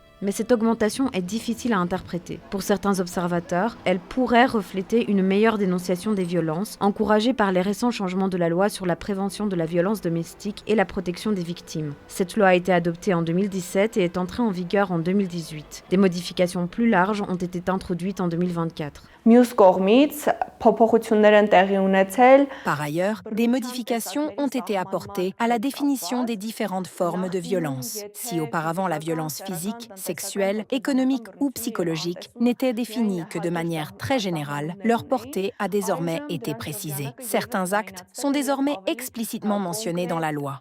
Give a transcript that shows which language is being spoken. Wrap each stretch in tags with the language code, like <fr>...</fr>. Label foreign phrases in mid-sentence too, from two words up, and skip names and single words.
<fr>Mais cette augmentation est difficile à interpréter. Pour certains observateurs, elle pourrait refléter une meilleure dénonciation des violences, encouragée par les récents changements de la loi sur la prévention de la violence domestique et la protection des victimes. Cette loi a été adoptée en 2017 et est entrée en vigueur en 2018. Des modifications plus larges ont été introduites en 2024.</fr> <hy>Մյուս կողմից փոփոխություններ են տեղի ունեցել.</hy> <fr>Par ailleurs, des modifications ont été apportées à la définition des différentes formes de violence. Si auparavant la violence physique, sexuelle, économique ou psychologique n'était définie que de manière très générale, leur portée a désormais été précisée. Certains actes sont désormais explicitement mentionnés dans la loi.</fr>